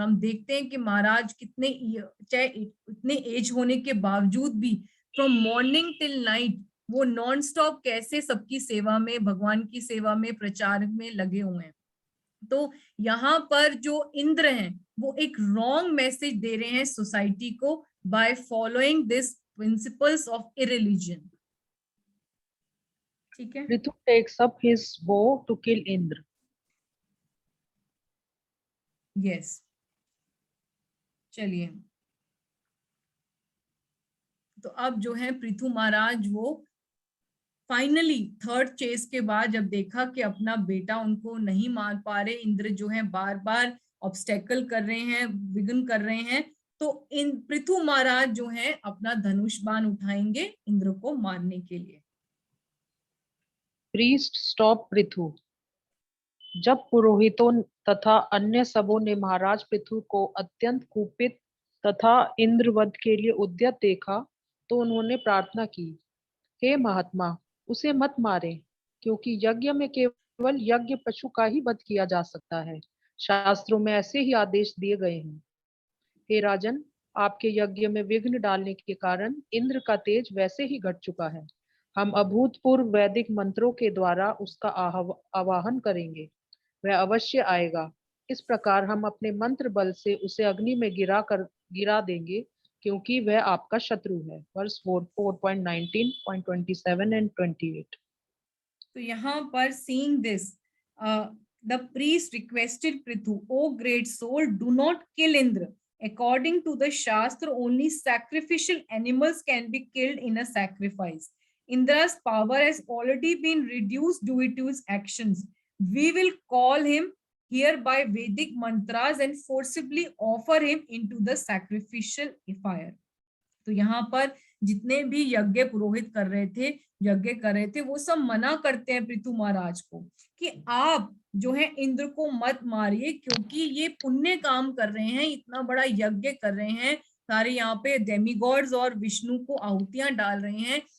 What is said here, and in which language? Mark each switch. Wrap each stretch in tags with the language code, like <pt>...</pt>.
<hi>और हम देखते हैं कि महाराज कितने, चाहे इतने एज होने के बावजूद भी</hi> <en>from morning till night</en> <hi>वो नॉन स्टॉप कैसे सबकी सेवा में, भगवान की सेवा में, प्रचार में लगे हुए हैं। तो यहाँ पर जो इंद्र हैं वो एक रॉन्ग मैसेज दे रहे हैं सोसाइटी को</hi> <en>By following this principles of irreligion.</en> <hi>ठीक है,</hi> <en>Prithu takes up his bow to kill Indra.</en> <hi>Yes, चलिए। तो अब जो है पृथु महाराज वो फाइनली 3rd चेस के बाद जब देखा कि अपना बेटा उनको नहीं मार पा रहे, इंद्र जो है बार बार ऑब्स्टेकल कर रहे हैं, विघ्न कर रहे हैं, तो इन पृथु महाराज जो है अपना धनुष बाण उठाएंगे इंद्र को मारने के लिए।</hi> <en>Priest stop Prithu.</en> <hi>जब पुरोहितों तथा अन्य सबों ने महाराज पृथु को अत्यंत कुपित तथा इंद्रवध के लिए उद्यत देखा, तो उन्होंने प्रार्थना की, हे महात्मा, उसे मत मारें। क्योंकि यज्ञ में केवल यज्ञ पशु का ही वध किया जा सकता है। शास्त्रों में ऐसे ही आदेश दिए गए हैं। हे राजन, आपके यज्ञ में विघ्न डालने के कारण इंद्र का तेज वैसे ही घट चुका है। हम अभूतपूर्व वैदिक मंत्रों के द्वारा उसका आवाहन करेंगे। वह अवश्य आएगा। इस प्रकार हम अपने मंत्र बल से उसे अग्नि में गिरा देंगे, क्योंकि वह आपका शत्रु है। Verse 4.19, 27 and 28। तो यहाँ पर</hi> <en>seeing this, the priest requested Prithu, "O great soul, do not kill Indra. According to the Shastra, only sacrificial animals can be killed in a sacrifice. Indra's power has already been reduced due to his actions. We will call him here by Vedic mantras and forcibly offer him into the sacrificial fire."</en> <hi>तो यहाँ पर जितने भी यज्ञ पुरोहित यज्ञ कर रहे थे वो सब मना करते हैं पृथु महाराज को कि आप जो है इंद्र को मत मारिए, क्योंकि ये पुण्य काम कर रहे हैं, इतना बड़ा यज्ञ कर रहे हैं, सारे यहाँ पे डेमीगॉड्स और विष्णु को आहुतियां डाल रहे हैं।</hi>